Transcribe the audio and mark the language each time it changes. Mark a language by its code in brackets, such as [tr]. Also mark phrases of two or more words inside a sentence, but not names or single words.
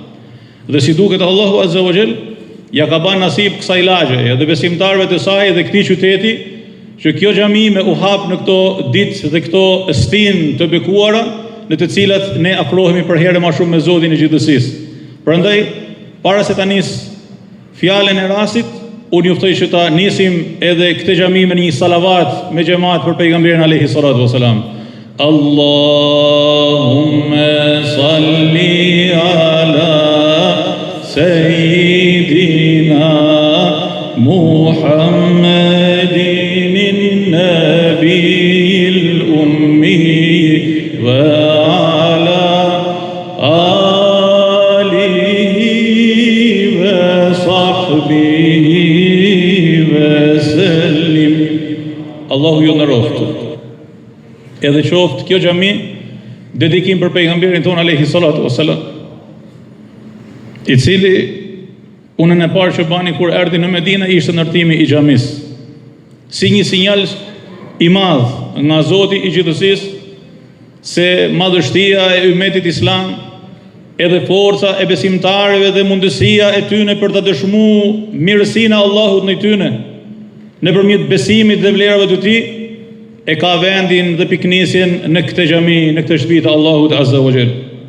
[sq] Dhe si duket [ar] الله عز وجل [sq] ja ka bën nasib kësaj lagje dhe besimtarëve të saj dhe këtij qyteti që kjo xhami me u hap në këto ditë dhe këto stinë të bekuara në të cilat ne afrohemi për herë më shumë me Zotin e gjithësisë. Prandaj, para se ta nis fjalën e rastit, unë juftoj që ta nisim edhe këtë xhami me një salavat me xhamat për pejgamberin [ar] عليه الصلاة والسلام. اللهم صل على سيدنا محمد النبي الأمي وعلى آله وصحبه وسلم. [sq] Allahu ju nderoftë. Edhe qoftë kjo xhami dedikim për pejgamberin ton [ar] عليه الصلاة والسلام, [sq] i cili punën e parë që bani kur erdhi në Medinë ishte ndërtimi i xhamis, si një sinjal i madh nga Zoti i gjithësisë se madhështia e ummetit islam, edhe forca e besimtarëve dhe mundësia e tyre për të dëshmuar mirësinë e Allahut në tyre nëpërmjet besimit dhe vlerave të tij, e ka vendin dhe piknisjen në këtë xhami, në këtë shtëpi të Allahut [ar] عز وجل.